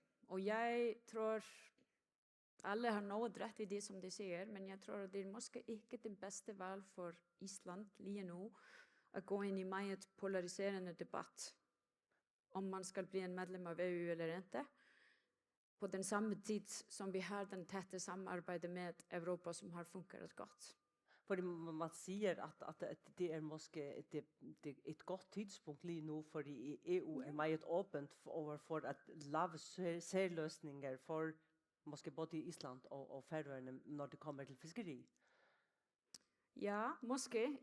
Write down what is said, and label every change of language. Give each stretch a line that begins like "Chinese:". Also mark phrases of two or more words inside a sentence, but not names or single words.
Norwegian: Og jeg tror alle har noe rett i det som de sier, men jeg tror det
Danish: måske ikke det beste valg for Island lige nå,
Norwegian: at gå inn i meget polariserende debatt om man skal bli en medlem av EU eller ikke, på den samme tid som vi har den tette samarbeidet med Europa som har funket godt.
Danish: Fordi man siger, at det måske et godt tidspunkt lige nu, fordi EU meget åbent overfor at lave særløsninger for måske både Island og Færøerne, når det kommer til fiskeri. Ja, måske.